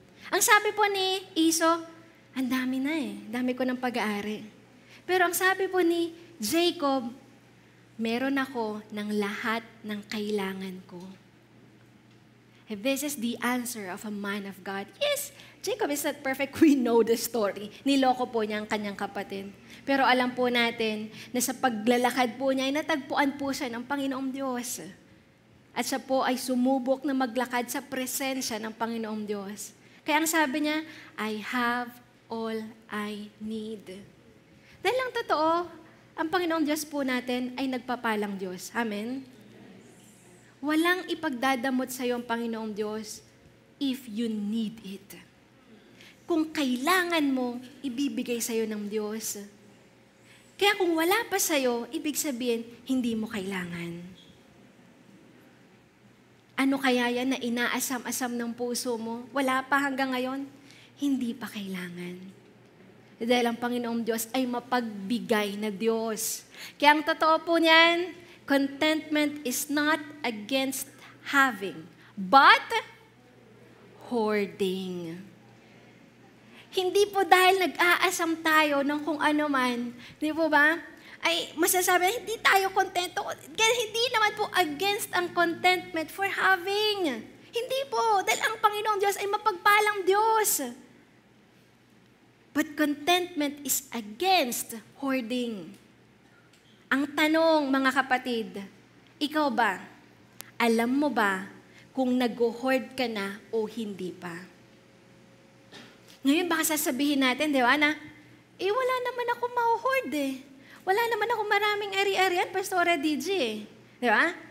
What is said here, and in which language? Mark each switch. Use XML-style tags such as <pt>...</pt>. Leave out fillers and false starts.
<tl>Ang sabi po ni Esau, ang dami na eh. Dami ko ng pag-aari. Pero ang sabi po ni Jacob, meron ako ng lahat ng kailangan ko.</tl> <en>This is the answer of a man of God. Yes, Jacob is not perfect. We know the story.</en> <tl>Niloko po niya ang kanyang kapatid. Pero alam po natin na sa paglalakad po niya ay natagpuan po siya ng Panginoong Diyos. At siya po ay sumubok na maglakad sa presensya ng Panginoong Diyos. Kaya ang sabi niya,</tl> <en>I have all I need.</en> <tl>Dahil lang totoo, ang Panginoong Diyos po natin ay nagpapalang Diyos. Amen? Walang ipagdadamot sa iyo ang Panginoong Diyos</tl> <en>if you need it.</en> <tl>Kung kailangan mo, ibibigay sa iyo ng Diyos. Kaya kung wala pa sa iyo, ibig sabihin, hindi mo kailangan. Ano kaya yan na inaasam-asam ng puso mo? Wala pa hanggang ngayon? Hindi pa kailangan. Dahil ang Panginoong Diyos ay mapagbigay na Diyos. Kaya ang totoo po niyan,</tl> <en>contentment is not against having, but hoarding.</en> <tl>Hindi po dahil nag-aasam tayo ng kung ano man, di po ba? Ay masasabi, hindi tayo kontento. Kaya hindi naman po against ang contentment for having. Hindi po, dahil ang Panginoong Diyos ay mapagpalang Diyos.</tl> <en>But contentment is against hoarding.</en> <tl>Ang tanong, mga kapatid, ikaw ba, alam mo ba kung nag-hoard ka na o hindi pa? Ngayon baka sasabihin natin, di ba, na, wala naman ako ma-hoard eh. Wala naman ako maraming ari-arian, Pastora DJ eh. Di ba?</tl>